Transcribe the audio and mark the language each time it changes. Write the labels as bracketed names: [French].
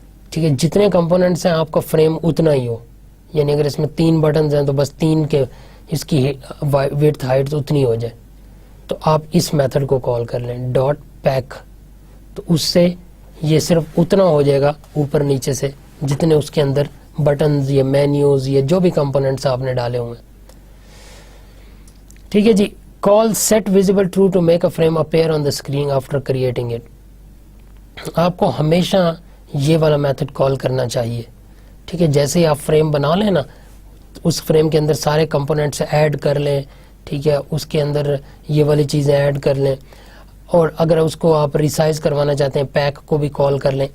[Urdu] ٹھیک ہے, جتنے کمپوننٹس ہیں آپ کا فریم اتنا ہی ہو, یعنی اگر اس میں 3 بٹنز ہیں تو بس 3 کے اس کی ویڈتھ ہائٹ اتنی ہو جائے, تو آپ اس میتھڈ کو کال کر لیں ڈاٹ پیک, تو اس سے یہ صرف اتنا ہو جائے گا اوپر نیچے سے جتنے اس کے اندر بٹنز یا مینیوز یا جو بھی کمپوننٹس آپ نے ڈالے ہوئے ہیں. ٹھیک ہے جی. [English] Call set visible true to make a frame appear on the screen after creating it. [Urdu] آپ کو ہمیشہ یہ والا میتھڈ کال کرنا چاہیے, ٹھیک ہے, جیسے ہی آپ فریم بنا لیں نا, اس فریم کے اندر سارے کمپوننٹس ایڈ کر لیں, ٹھیک ہے, اس کے اندر یہ والی چیزیں ایڈ کر لیں, اور اگر اس کو آپ ریسائز کروانا چاہتے ہیں پیک کو بھی کال کر لیں.